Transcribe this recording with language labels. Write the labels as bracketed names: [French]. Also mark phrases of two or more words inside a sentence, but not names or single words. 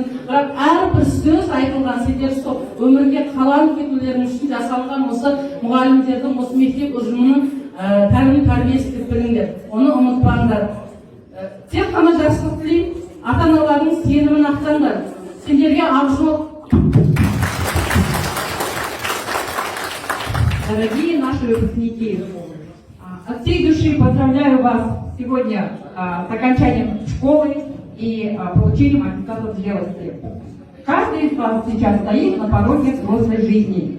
[Kazakh] Бірақ әрбір сөз айтылған сендер сол өмірге қаланып кетулерің үшін жасалған осы мұғалімдердің, осы мектеп ұжымының тәрбиесі деп біліңдер. Оны ұмытпаңдар. Тек қана жақсылық тілеймін, ата-аналардың сенімін ақтаңдар. Сендерге ақ жол. [Russian] Дорогие наши выпускники, от всей души поздравляю вас сегодня с окончанием школы и получением аттестата зрелости. Каждый из вас сейчас стоит на пороге взрослой жизни.